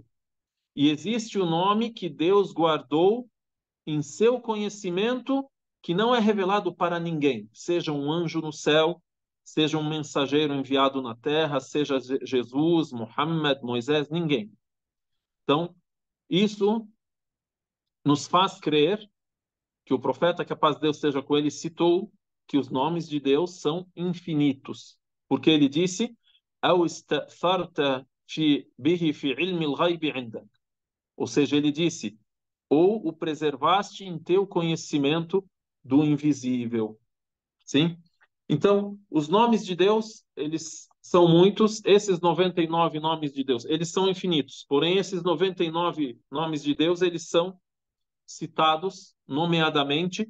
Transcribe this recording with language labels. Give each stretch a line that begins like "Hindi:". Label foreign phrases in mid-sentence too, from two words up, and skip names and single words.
Portuguese: E existe o nome que Deus guardou em seu conhecimento, que não é revelado para ninguém, seja um anjo no céu, seja um mensageiro enviado na terra, seja Jesus, Muhammad, Moisés, ninguém. Então, isso nos faz crer que o profeta, que a paz de Deus esteja com ele, citou que os nomes de Deus são infinitos, porque ele disse:
Arabic: "أو استأثرت به في علم الغيب عندك",
Portuguese: ou seja, ele disse: ou o preservaste em teu conhecimento do invisível. Sim? Então, os nomes de Deus, eles são muitos, esses 99 nomes de Deus, eles são infinitos. Porém, esses 99 nomes de Deus, eles são citados nomeadamente